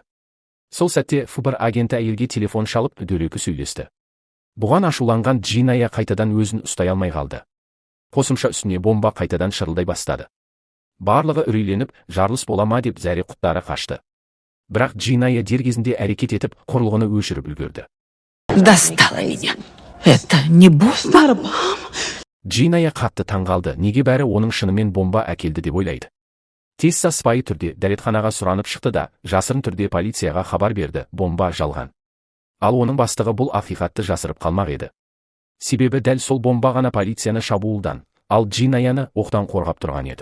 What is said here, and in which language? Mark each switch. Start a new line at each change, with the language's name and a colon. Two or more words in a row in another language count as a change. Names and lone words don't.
Kazakh: Сол сәтте ФБР агенті әйелге телефон шалып, дөрекі сөйлесті. Бұған ашуланған Дженая қайтадан өзін ұстай алмай қалды. Қосымша үстіне бомба қайтадан шырылдай бастады. Барлығы үрейленіп, жарылыс бола ма деп зәре-құттары қашты. Бірақ Дженая дер кезінде әрекет етіп, құрылғыны өшіріп үлгерді.
Russian: Достала меня. Это не бомба?
Kazakh: Дженая қатты таңғалды, неге бәрі оның шынымен бомба әкелді деп ойлайды. Тесса сыпайы түрде дәретханаға сұранып шықты да, жасырын түрде полицияға хабар берді, бомба жалған. Ал оның бастығы бұл ақиқатты жасырып қалмақ еді. Себебі дәл сол бомба ғана полицияны шабуылдан, ал Джинаяны оқтан қорғап тұрған еді.